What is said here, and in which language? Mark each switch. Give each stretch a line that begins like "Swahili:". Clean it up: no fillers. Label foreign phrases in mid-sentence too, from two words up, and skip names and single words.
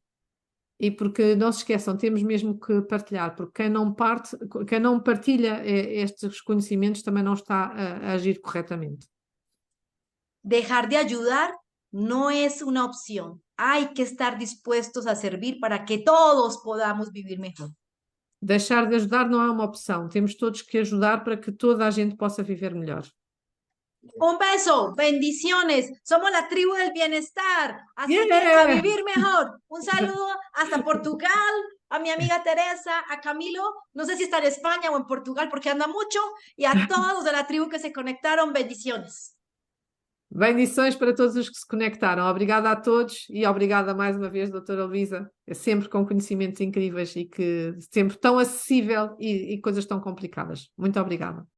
Portuguese: E porque não se esqueçam, temos mesmo que partilhar, porque quem não partilha estes conhecimentos também não está a agir corretamente.
Spanish: Dejar de ayudar no es una opción. Hay que estar dispuestos a servir para que todos podamos vivir mejor.
Portuguese: Deixar de ajudar não é uma opção, temos todos que ajudar para que toda a gente possa viver melhor.
Spanish: Un beso, bendiciones. Somos la tribu del bienestar. Así que Yeah. a vivir mejor. Un saludo hasta Portugal, a mi amiga Teresa, a Camilo, no sé si está en España o en Portugal porque anda mucho, y a todos los de la tribu que se conectaron, bendiciones.
Portuguese: Bendições para todos os que se conectaram. Obrigada a todos e obrigada mais uma vez, doutora Luísa. É sempre com conhecimentos incríveis e que sempre tão acessível e coisas tão complicadas. Muito obrigada.